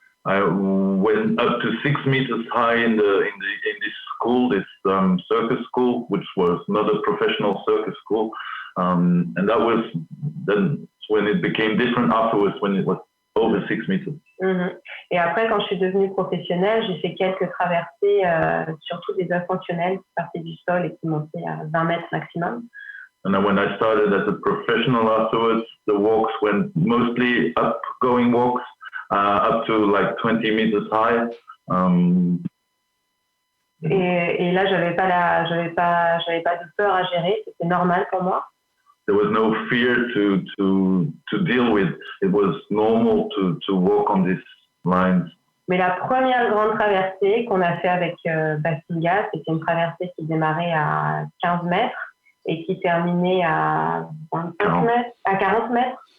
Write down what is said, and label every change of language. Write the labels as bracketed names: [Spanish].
[English] I went up to 6 meters high in this school, this circus school, which was not a professional circus school, and that was then when it became different afterwards, when it was over 6 meters. Mm-hmm. [French] Et après, quand je suis devenue professionnelle, j'ai fait quelques traversées, surtout des ascensionnelles qui partaient du sol et qui montaient à 20 mètres maximum. [English] And then when I started as a professional afterwards, the walks went mostly up-going walks. Up to like 20 meters high. [French] Et là, j'avais pas de peur à gérer. C'était normal pour moi. [English] There was no fear to deal with. It was normal to walk on these lines. [French] Mais la première grande traversée qu'on a fait avec Basinga, c'était une traversée qui démarrait à 15 mètres et qui terminait à 25 mètres, à 40 mètres.